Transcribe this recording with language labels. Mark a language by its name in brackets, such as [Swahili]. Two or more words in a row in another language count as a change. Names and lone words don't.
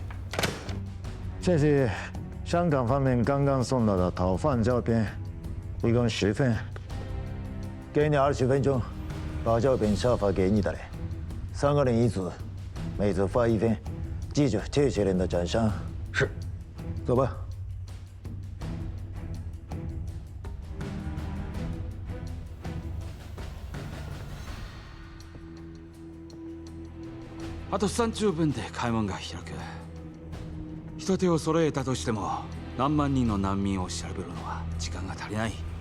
[Chinese] 这是香港方面刚刚送到的逃犯照片，一共10份，给你20分钟，把照片下发给你的人，3个人一组，每组发1份，记住这些人的长相。是，走吧。 [Japanese] あと30分で開門が開く。一手を揃えたとしても何万人の難民を調べるのは時間が足りない。